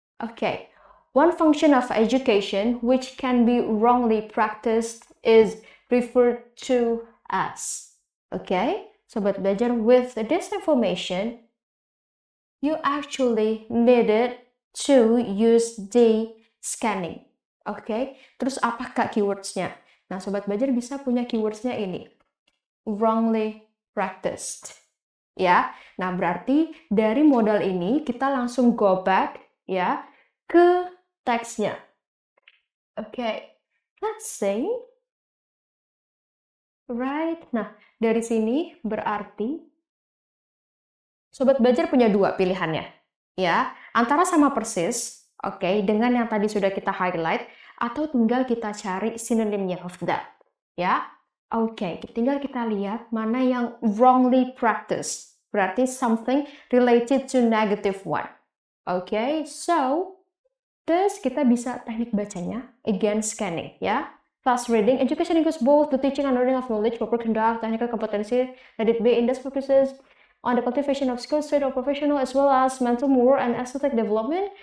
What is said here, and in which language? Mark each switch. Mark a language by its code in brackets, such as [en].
[en] Okay, one function of education which can be wrongly practiced is referred to as. Okay, Sobat Belajar, with this information, you actually needed to use the scanning. [id] Okay, terus apakah keywordsnya? Nah, Sobat Belajar bisa punya keywordsnya ini. [en] Wrongly practiced. [id] Ya, nah berarti dari modal ini kita langsung [en] go back [id] ya ke teksnya. [en] Okay, let's say [id] Right? Nah, dari sini berarti Sobat Belajar punya dua pilihannya, ya. Antara sama persis, oke, dengan yang tadi sudah kita highlight, atau tinggal kita cari sinonimnya [en] of that, [id] ya. Oke, tinggal kita lihat mana yang [en] wrongly practiced. [id] Berarti [en] something related to negative one. [id] Oke, so terus kita bisa teknik bacanya, [en] again scanning, [id] ya. [en] Fast reading, education includes both the teaching and learning of knowledge, proper conduct, technical competency, let it be in this purposes, on the cultivation of skills, trade, or professional, as well as mental, moral, and aesthetic development.